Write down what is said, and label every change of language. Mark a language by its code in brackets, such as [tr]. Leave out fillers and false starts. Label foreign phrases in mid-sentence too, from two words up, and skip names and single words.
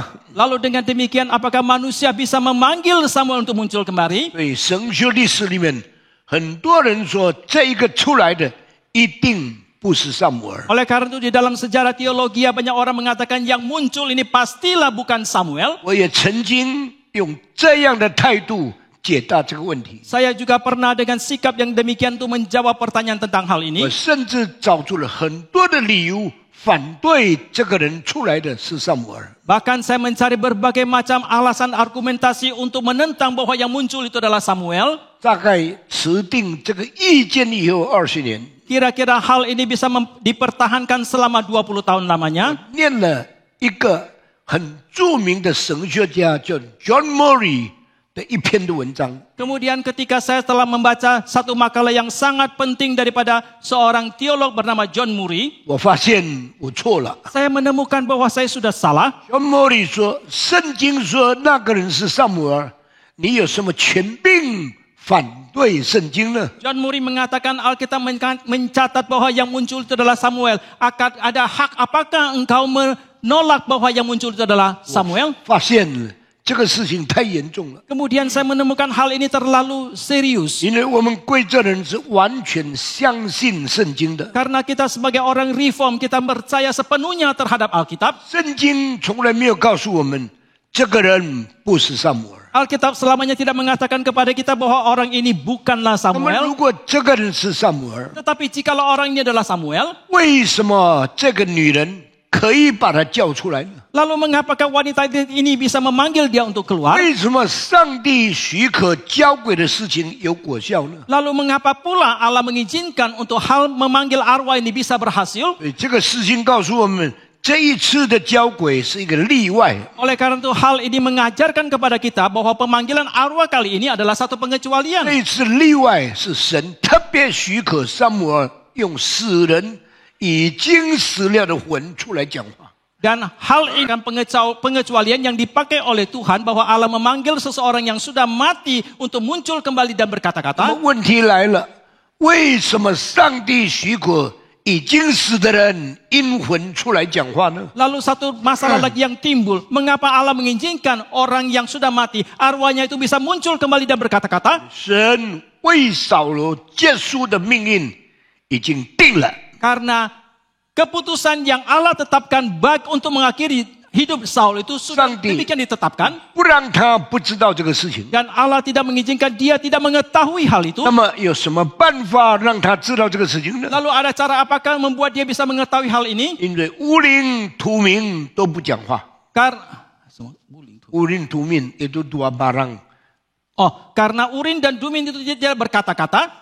[id] Lalu dengan demikian apakah manusia bisa memanggil Samuel untuk muncul kembali? [zh] 所以神学历史里面，很多人说这一个出来的一定不是撒母耳。 [id] Oleh karena itu di dalam sejarah teologi banyak orang mengatakan yang muncul ini pastilah bukan Samuel. [zh] 我也曾经用这样的态度解答这个问题。 [id] Saya juga pernah dengan sikap yang demikian itu menjawab pertanyaan tentang hal [zh] 我 [id] ini. [zh] 甚至找出了很多的理由反对这个人出来的是撒母耳。 [id] Bahkan saya mencari berbagai macam alasan argumentasi untuk menentang bahwa yang muncul itu adalah Samuel. [zh] 大概持定这个意见以后20年， [id] Kira-kira hal ini bisa dipertahankan selama 20 tahun lamanya. [zh] 念了一个很著名的神学家叫 John Murray 的一篇的文章。 [id] Kemudian ketika saya telah membaca satu makalah yang sangat penting daripada seorang teolog bernama John Murray, [zh] 我发现我错了。 [id] saya menemukan bahwa saya sudah salah. [zh] John Murray 说，圣经说那个人是撒母耳，你有什么权柄反对圣经呢？ [id] John Murray mengatakan Alkitab mencatat bahwa yang muncul itu adalah Samuel. Akan ada hak apakah engkau menolak bahwa yang muncul itu adalah Samuel? [zh] 发现这个事情太严重了， [id] Kemudian saya menemukan hal ini terlalu serius. [zh] 因为我们贵州人是完全相信圣经的。 [id] Karena kita sebagai orang reform, kita percaya sepenuhnya terhadap Alkitab. [zh] 圣经从来没有告诉我们这个人不是撒母耳。 [id] Alkitab selamanya tidak mengatakan kepada kita bahwa orang ini bukanlah [zh] 那么， [id] Samuel. [zh] 如果这个人是撒母耳， [id] Tetapi jikalau orang ini adalah Samuel, [zh] 为什么这个女人可以把他叫出来呢？ [id] lalu mengapakah wanita ini bisa memanggil dia untuk keluar? [zh] 为什么上帝许可交鬼的事情有果效呢？ [id] Lalu mengapa pula Allah mengizinkan untuk hal memanggil arwah ini bisa berhasil? [zh] 所以这个事情告诉我们，这一次的交鬼是一个例外。 [id] Oleh karena itu hal ini mengajarkan kepada kita bahwa pemanggilan arwah kali ini adalah satu pengecualian. [zh] 这一次例外是神特别许可撒母耳用死人已经死了的魂出来讲话。 [id] Dan hal ini kan pengecualian yang dipakai oleh Tuhan bahwa Allah memanggil seseorang yang sudah mati untuk muncul kembali dan [zh] 那么 [id] berkata-kata. [zh] 问题来了，为什么上帝许可已经死的人阴魂出来讲话呢？ [id] Lalu satu masalah lagi yang timbul. Mengapa Allah mengizinkan orang yang sudah mati, arwahnya itu bisa muncul kembali dan berkata-kata? [zh] 神为扫罗结束的命运已经定了。 [id] Karena keputusan yang Allah tetapkan baik untuk mengakhiri hidup Saul itu sudah Sangdi. demikian ditetapkan. [zh] 不让他不知道这个事情。 [id] Dan Allah tidak mengizinkan dia tidak mengetahui hal itu. [zh] 那么有什么办法让他知道这个事情呢？ [id] Lalu ada cara apakah membuat dia bisa mengetahui hal ini? [zh] 因为乌灵图民都不讲话，乌灵图民 [id] itu dua barang， karena Urin dan Dumin itu tidak berkata-kata.